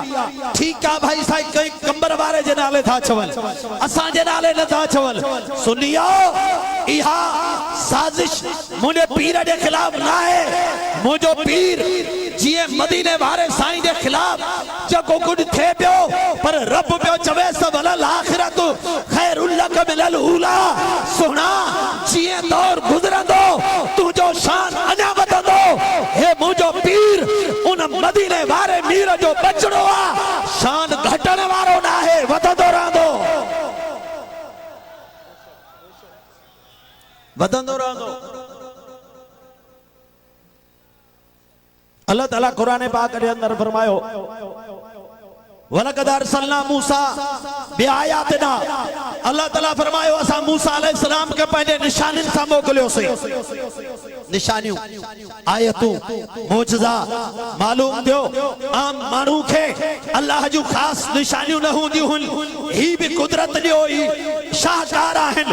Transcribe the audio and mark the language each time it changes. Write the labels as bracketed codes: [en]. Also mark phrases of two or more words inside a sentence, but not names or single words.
[sd] ठीकु आहे भाई साईं, कई कंबर वारे जे नाले था चवनि, असांजे नाले नथा चवनि। सुनियो, इहा साज़िश मुंहिंजे पीर जे ख़िलाफ़ न आहे, मुंहिंजो पीर जीअं मदीने वारे साईं जे ख़िलाफ़ जेको कुझु थिए पियो, पर रब पियो चवे [ar] وللآخرة خير لك من الأولى. [sd] सुहिणा, जीअं दौर गुज़रंदो तुंहिंजो शान अञा वधंदो। हे मुंहिंजो पीर उन मदीने वारे मीर जो बचड़ो आहे, शान घटण वारो न आहे, वधंदो रहंदो। वधंदो रहंदो। अल्लाह ताला कुरान पाक के अंदर फरमायो [ar] ولقد أرسلنا موسى بآياتنا. [sd] अल्लाह ताला फरमायो असां मूसा अलैहिस्सलाम के पंहिंजे निशानियुनि सां मोकिलियोसीं। निशानियूं आयतूं मौजज़ा मालूम थियो आम माण्हू खे अल्लाह जूं ख़ासि निशानियूं न हूंदियूं हुन। ही भी कुदरत जो ही शाहकार आहिनि।